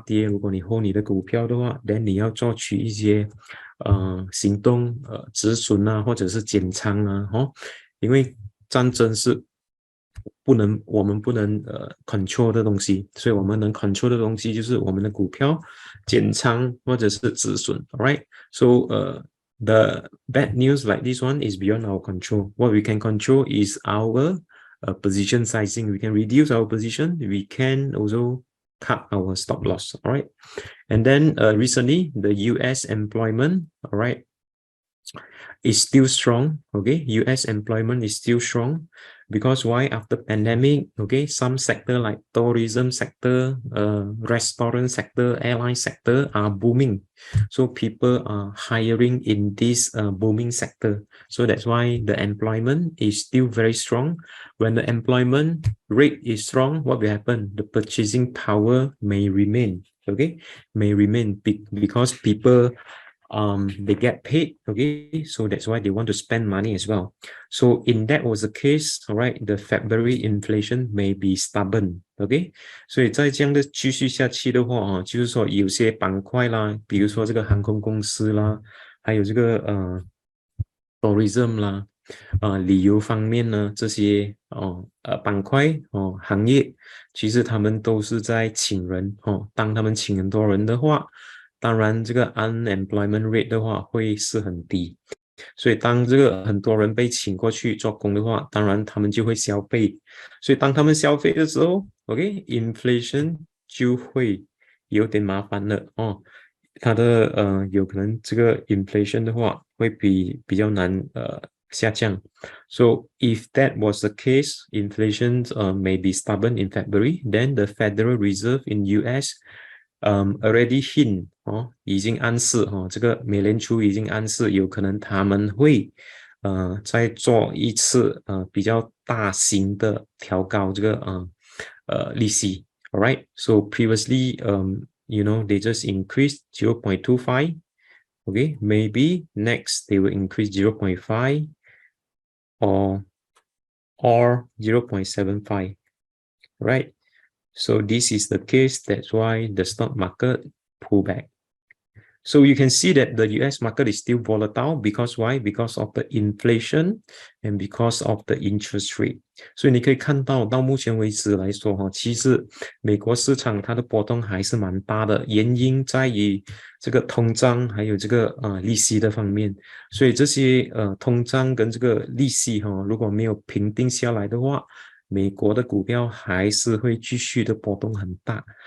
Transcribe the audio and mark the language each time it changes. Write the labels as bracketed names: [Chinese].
[Chinese] 跌，如果你 hold 你的股票的话 ， [English] then [Chinese] 你要做取一些行动，止损啊，或者是减仓啊，因为战争是我们不能control 的东西，所以我们能 control 的东西就是我们的股票减仓或者是止损 ， [English] alright？ So the bad news like this one is beyond our control. What we can control is our position sizing. We can reduce our position. We can also cut our stop loss. All right. And then recently, the US employment, all right, is still strong. Okay, US employment is still strong because why? After pandemic, okay, some sector like tourism sector, restaurant sector, airline sector are booming. So people are hiring in this booming sector. So that's why the employment is still very strong. When the employment rate is strong, what will happen? The purchasing power may remain. Okay, may remain because people they get paid, okay, so that's why they want to spend money as well. So in that was the case, all right, the February inflation may be stubborn, okay. [Chinese] 所以在这样的继续下去的话就是说有些板块啦，比如说这个航空公司啦，还有这个 tourism 啦，旅游方面呢，这些板块行业，其实他们都是在请人当他们请很多人的话，当然这个 unemployment rate 的话会是很低，所以当这个很多人被请过去做工的话，当然他们就会消费，所以当他们消费的时候 ， [English] OK， [Chinese] inflation 就会有点麻烦了它的有可能这个 inflation 的话会比较难下降。 [English] So if that was the case, inflation may be stubborn in February, then the Federal Reserve in US already hint [Chinese] 已经暗示这个美联储已经暗示有可能他们会再做一次比较大型的调高这个利息。 [English] All right, so previously you know, they just increased 0.25. Okay, maybe next they will increase 0.5 or 0.75, right? So this is the case. That's why the stock market pull back. So you can see that the US market is still volatile because why? Because of the inflation and because of the interest rate. [Chinese] 所以你可以看到目前为止来说其实美国市场它的波动还是蛮大的，原因在于这个通胀还有这个利息的方面。所以这些通胀跟这个利息如果没有平定下来的话，美国的股票还是会继续的波动很大。